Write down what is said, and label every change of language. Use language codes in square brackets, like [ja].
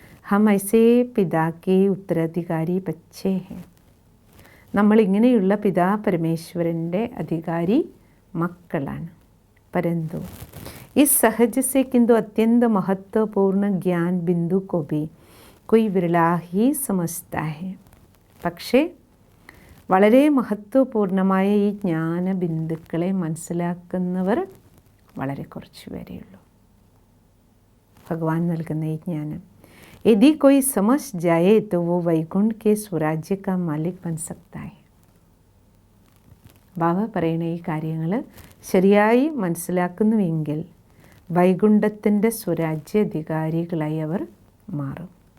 [hi] ഹം ഐസേ പിതാക്കേ ഉത്തരാധികാരി ബച്ചേ ഹെ. [ml] നമ്മളിങ്ങനെയുള്ള പിതാ പരമേശ്വരൻ്റെ അധികാരി മക്കളാണ്. [hi] परंतु इस सहज से किंतु अत्यंत महत्वपूर्ण ज्ञान बिंदु को भी कोई विरला ही समझता है. [ml] പക്ഷേ വളരെ മഹത്വപൂർണമായ ഈ ജ്ഞാന ബിന്ദുക്കളെ മനസ്സിലാക്കുന്നവർ വളരെ കുറച്ച് പേരെയുള്ളൂ. ഭഗവാൻ നൽകുന്ന ഈ ജ്ഞാനം [hi] यदि कोई समझ जाए तो वो वैकुंठ के स्वराज्य का मालिक बन सकता है. [ml] ബാബ പറയുന്ന ഈ കാര്യങ്ങൾ ശരിയായി മനസ്സിലാക്കുന്നുവെങ്കിൽ വൈകുണ്ഠത്തിൻ്റെ സ്വരാജ്യാധികാരികളായി അവർ മാറും.